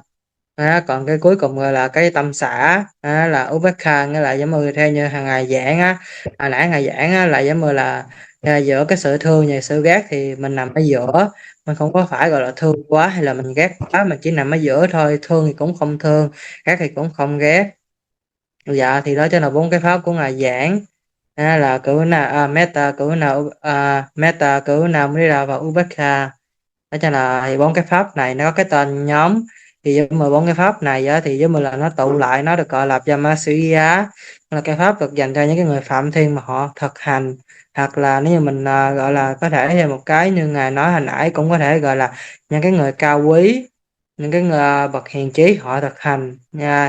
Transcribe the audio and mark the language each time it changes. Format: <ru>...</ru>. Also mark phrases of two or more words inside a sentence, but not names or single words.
<vi>Còn cái cuối cùng gọi là cái tâm xả là ubekha, nghĩa là giống như theo như hàng ngày giảng hồi nãy ngày giảng là giống như là giữa cái sự thương và sự ghét thì mình nằm ở giữa, mình không có phải gọi là thương quá hay là mình ghét quá, mình chỉ nằm ở giữa thôi, thương thì cũng không thương, ghét thì cũng không ghét. Dạ, thì đó chính là 4 cái pháp của ngài giảng là</vi> <pi>metta, metta, karuna, mudita</pi> <vi>và ubekha. Đó cho là thì 4 cái pháp này nó có cái tên nhóm, thì với 14 cái pháp này thì với mình là nó tụ lại, nó được gọi là Yamasuriya, là cái pháp được dành cho những cái người phạm thiên mà họ thực hành, hoặc là nếu như mình gọi là có thể thêm một cái như ngài nói hồi nãy cũng có thể gọi là những cái người cao quý, những cái người bậc hiền trí họ thực hành nha.</vi>